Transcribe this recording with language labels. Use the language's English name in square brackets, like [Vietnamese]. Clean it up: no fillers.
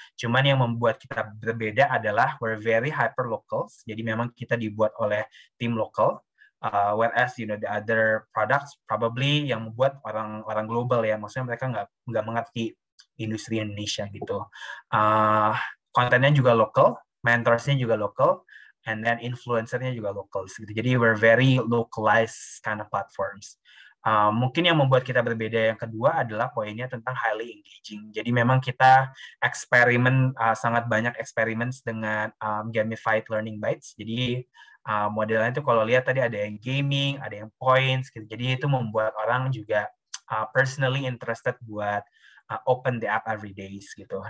[Indonesian] Cuman yang membuat kita berbeda adalah [English] we're very hyper locals. [Indonesian] Jadi memang kita dibuat oleh tim lokal. [English] Whereas the other products probably [Indonesian] yang membuat orang global ya, maksudnya mereka nggak mengerti industri Indonesia gitu. Kontennya juga lokal, mentorsnya juga lokal, and then influencernya juga lokal gitu. [English] Jadi we're very localized kind of platforms. [Indonesian] Mungkin yang membuat kita berbeda yang kedua adalah poinnya tentang highly engaging. Jadi memang kita sangat banyak eksperimen dengan gamified learning bites. Jadi modelnya itu kalau lihat tadi ada yang gaming, ada yang points gitu. Jadi itu membuat orang juga personally interested buat [English] open the app every days [Indonesian] gitu.